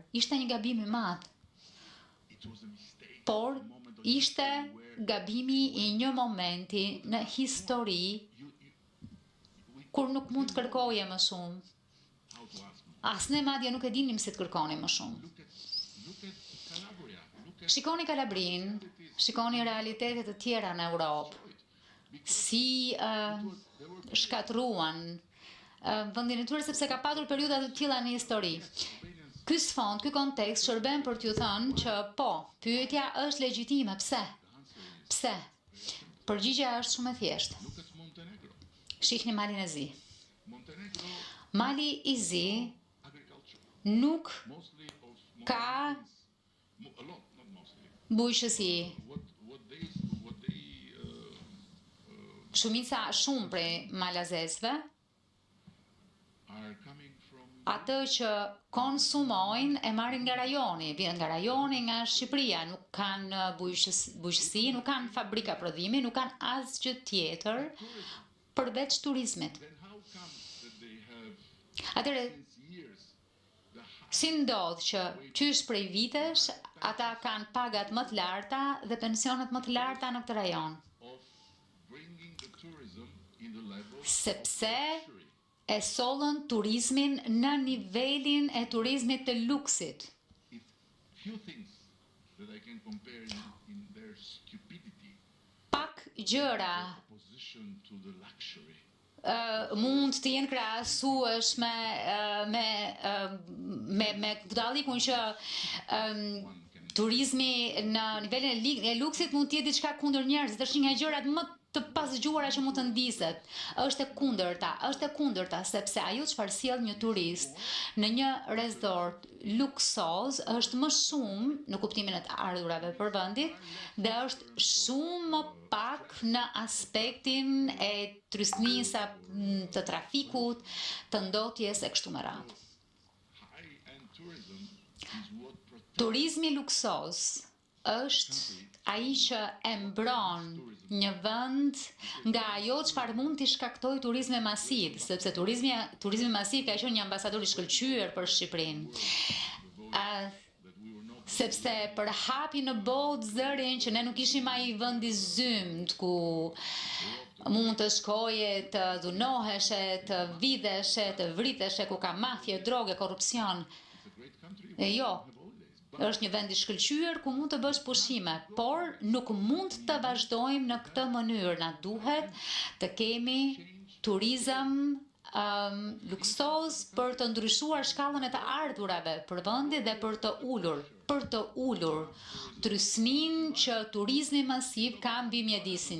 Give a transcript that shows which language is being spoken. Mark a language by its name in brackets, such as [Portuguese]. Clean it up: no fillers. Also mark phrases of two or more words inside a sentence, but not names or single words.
[Albanian] Ishte një gabim I madh. Por ishte gabimi I një momenti në histori kur nuk mund të kërkoje më shumë. As ne madje nuk e dinim se të kërkonim më shumë. [English] Look at Calabria. Look at [Albanian] Shikoni Kalabrin, shikoni realitetet të tjera në Europë, si shkatruan vendin e tyre sepse ka patur periudha të tilla në histori. Ky sfond, ky kontekst shërben për t'ju thënë që po, pyetja është legjitime. Pse? Pse? Përgjigjja është shumë e thjeshtë. [English] look at Montenegro. [Albanian] Shihni Malin e Zi. Montenegro Mali i Zi agriculture. nuk [English] Mostly of [Albanian] ka [English] a lot, not mostly. [Albanian] bujqësi. [English] What they [Albanian] Shumica shumë prej malazesve, [English] are coming from [Albanian] atë që konsumojnë e marrin nga rajoni, vjen nga rajoni, nga Shqipëria, nuk kanë bujqësi, nuk kanë fabrika prodhimi, nuk kanë asgjë tjetër përveç turizmit. [English] then how come that they have [Albanian] Atëre, [English] since years the [Albanian] si ndodh që qysh prej vitesh ata kanë pagat më të larta dhe pensionet më të larta në këtë rajon? [English] of bringing the tourism in the level [Albanian] Sepse luxury. e sollën turizmin në nivelin e turizmit të luksit. [English] If few things that I can compare in their stupidity [Albanian] Pak gjëra [English] opposition to the luxury. [Albanian] mund të jenë krahasueshme me dallikun që turizmi në nivelin e luksit mund të jetë diçka kundër njerëzit, është një nga gjërat më të pasgjuara që mund të ndiset. Është e kundërta sepse ajo çfarë sjell një turist në një resort luksoz është më shumë në kuptimin e të ardhurave për vendit dhe është shumë më pak në aspektin e trysnisë të trafikut, të ndotjes e kështu me radhë. [English] High-end tourism is what protects [Albanian] Turizmi luksoz është ai që e mbron një vend nga ajo çfarë mund t'i shkaktojë turizmi masiv, sepse turizmi masiv ka qenë një ambasador i shkëlqyer për Shqipërinë. Sepse përhapi në botë zërin që ne nuk ishim ai vend i zymt ku mund të shkoje, të dhunoheshe, të vidheshe, të vriteshe, ku ka mafje, droge, korrupsion. [English] a great country. [Albanian] E jo, është një vend i shkëlqyer ku mund të bësh pushime, por nuk mund të vazhdojmë në këtë mënyrë. Na duhet të kemi turizëm luksoz për të ndryshuar shkallën e të ardhurave për vendin dhe për të ulur trysnin që turizmi masiv ka mbi mjedisin.